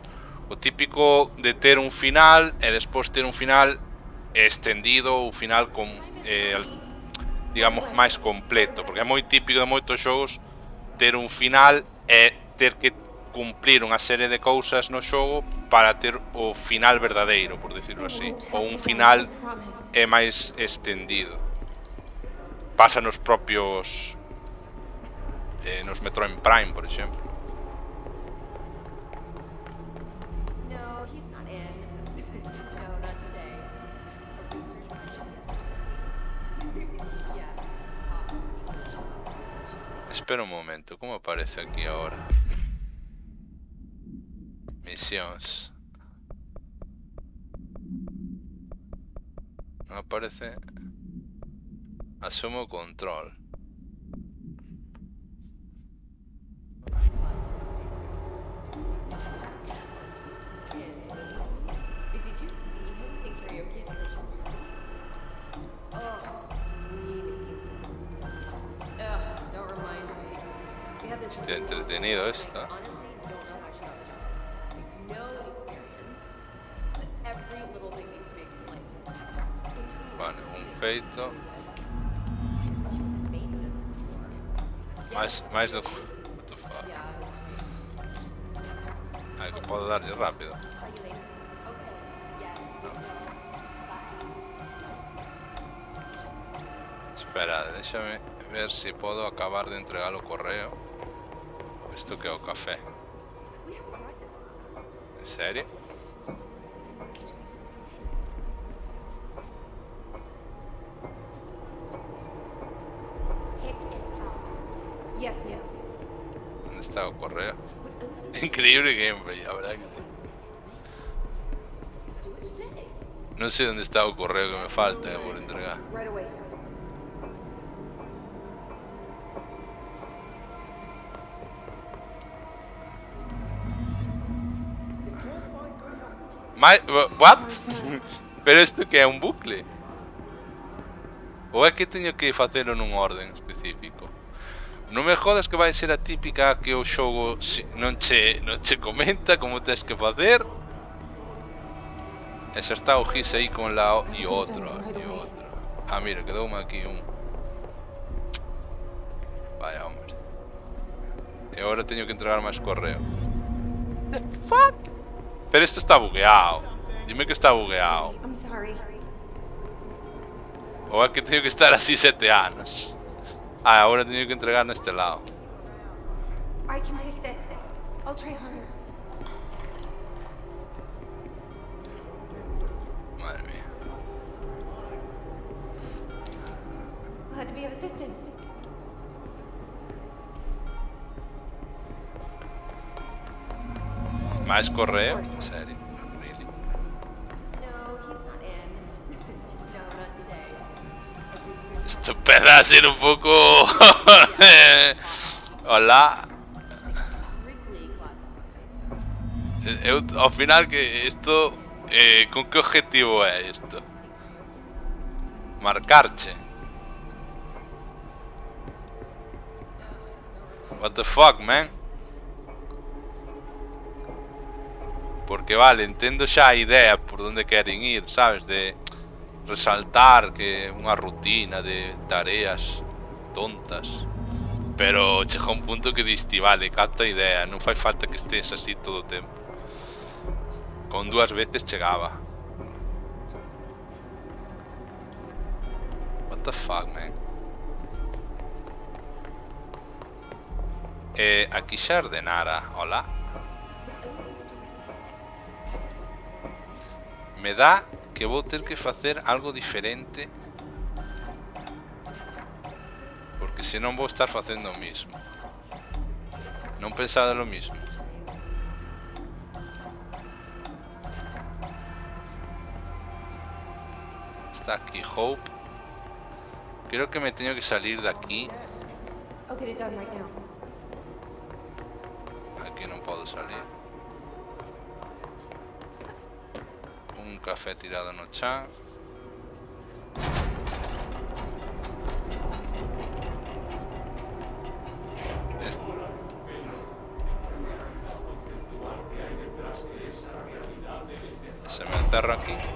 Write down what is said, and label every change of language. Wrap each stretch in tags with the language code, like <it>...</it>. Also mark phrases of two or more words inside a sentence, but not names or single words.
<gl>O típico de ter un final e despois ter un final extendido ou final con digamos máis completo, porque é moi típico de moitos xogos ter un final e ter que cumplir unha serie de cousas no xogo para ter o final verdadeiro,</gl> <es>por decirlo así,</es> <gl>ou un final é máis extendido. Pasa nos propios nos Metroid Prime, por exemplo.</gl> <en>No, he's not in. No, not today. A research project yes.</en> <es>Espera un momento, como aparece aquí ahora?</es> <gl>Misións. Non aparece. Asumo control.</gl> <en>Did you see him sing karaoke at the party? Oh, really? Ugh, don't remind me. We have this</en> <es>Está entretenido esto.</es> <en>honestly don't know how she got the job. Like, no experience, but every little thing needs to be explained.</en> <gl>Vale, un feito.</gl> <en>She was in maintenance before.</en> <gl>Mais do...</gl> <en>What the fuck? Yeah.</en> <gl>Ah, que podo darlle rápido.</gl> <en>Are you later? Okay. Yes. Bye.</en> <gl>Espera, déxame ver se podo acabar de entregar o correo. Isto que é o café. En serio?</gl> <en>Yes, ma'am.</en> <gl>Onde está o correo?</gl> <es>Increíble gameplay, a verdad que No sé dónde está el correo que me falta por entregar.</es> <en>Right away, sir. What?</en> <gl>Pero isto que é un bucle? Ou é que teño que facelo nun orden específico? Non me jodas que vai ser a típica que o xogo non che comenta como tens que facer. E xa está o gis aí con la e outro. Ah, mira, quedoume aquí un.</gl> <es>Vaya, hombre.</es> <gl>E agora teño que entregar máis correo.</gl> <en>The fuck?</en> <gl>Pero isto está bugueado. Dime que está bugueado.</gl> <en>I'm sorry.</en> <gl>Ou é que teño que estar así 7 anos. Ah, agora teño que entregar neste lado.</gl> <en>I can fix it. I'll try harder.</en> <gl>Madre mía.</gl> <en>Glad to be of assistance.</en> <gl>Máis correo? En serio?</gl> <en>Really? No, he's not in. No, not today.</en> <es>Esto empieza a ser un poco...</es> <gl>Hola.</gl> <en>Strictly classified.</en> <gl>Eu, ao final que isto... con que objetivo é isto? Marcarche.</gl> <en>What the fuck, man?</en> <gl>Porque vale, entendo xa a idea por onde queren ir, sabes? De resaltar que é unha rutina de tareas tontas. Pero chega un punto que diste, vale, capto a idea, non fai falta que estés así todo o tempo. Con 2 veces chegaba.</gl> <en>What the fuck, man?</en> <gl>Aquí xa ordenara, hola. Me dá que vou ter que facer algo diferente. Porque senón vou estar facendo o mismo. Non pensaba</gl> <es>lo mismo.</es> <gl>Está aquí Hope. Creo que me teño que salir de aquí.</gl> <en>I'll get it done right now.</en> <gl>Aquí non podo salir. Un café tirado no chan. Se me encerra aquí.</gl>